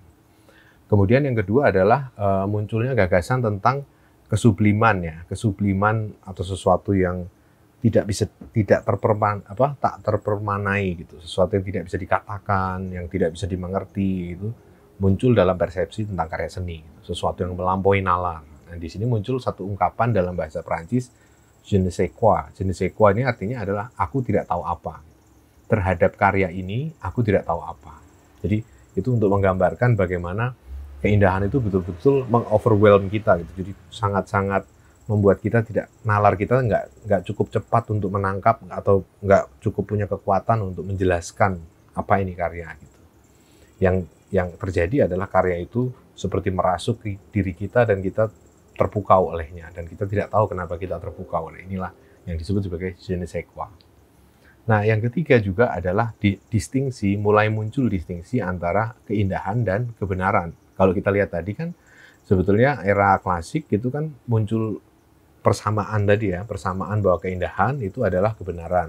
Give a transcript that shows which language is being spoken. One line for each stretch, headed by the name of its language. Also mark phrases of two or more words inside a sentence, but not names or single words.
Indonesian: Kemudian yang kedua adalah munculnya gagasan tentang kesubliman atau sesuatu yang tak terpermanai gitu, sesuatu yang tidak bisa dikatakan, yang tidak bisa dimengerti itu muncul dalam persepsi tentang karya seni, sesuatu yang melampaui nalar. Nah, di sini muncul satu ungkapan dalam bahasa Prancis,
French: je ne sais quoi. Je ne sais quoi
Indonesian: ini artinya adalah aku tidak tahu apa. Terhadap karya ini, aku tidak tahu apa. Jadi itu untuk menggambarkan bagaimana keindahan itu betul-betul meng-overwhelm kita gitu. Jadi sangat-sangat membuat kita nalar kita nggak cukup cepat untuk menangkap atau nggak cukup punya kekuatan untuk menjelaskan apa ini karya gitu. Yang terjadi adalah karya itu seperti merasuk ke diri kita dan kita terpukau olehnya, dan kita tidak tahu kenapa kita terpukau oleh inilah yang disebut sebagai
French: je ne sais quoi.
Indonesian: Nah, yang ketiga juga adalah mulai muncul distingsi antara keindahan dan kebenaran. Kalau kita lihat tadi kan sebetulnya era klasik itu kan muncul persamaan bahwa keindahan itu adalah kebenaran.